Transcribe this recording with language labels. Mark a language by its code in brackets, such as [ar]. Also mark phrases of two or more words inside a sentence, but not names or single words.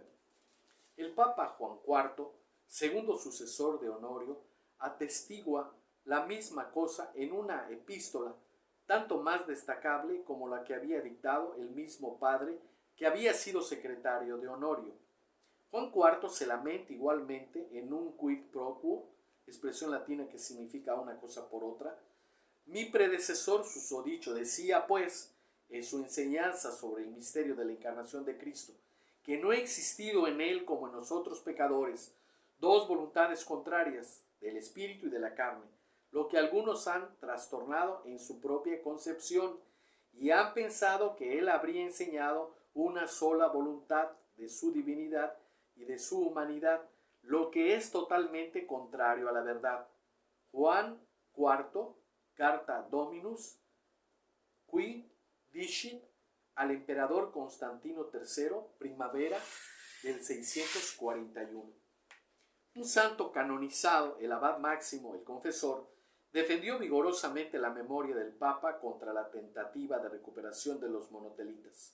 [es] El Papa Juan IV, segundo sucesor de Honorio, atestigua la misma cosa en una epístola, tanto más destacable como la que había dictado el mismo padre que había sido secretario de Honorio. Juan IV se lamenta igualmente en un [la] quid pro quo, [es] expresión latina que significa una cosa por otra. Mi predecesor susodicho decía, pues, en su enseñanza sobre el misterio de la encarnación de Cristo, que no ha existido en él, como en nosotros pecadores, dos voluntades contrarias, del espíritu y de la carne, lo que algunos han trastornado en su propia concepción, y han pensado que él habría enseñado una sola voluntad de su divinidad y de su humanidad, lo que es totalmente contrario a la verdad. Juan IV, Carta Dominus, qui dicit al emperador Constantino III, primavera del 641. Un santo canonizado, el abad Máximo, el confesor, defendió vigorosamente la memoria del Papa contra la tentativa de recuperación de los monotelitas.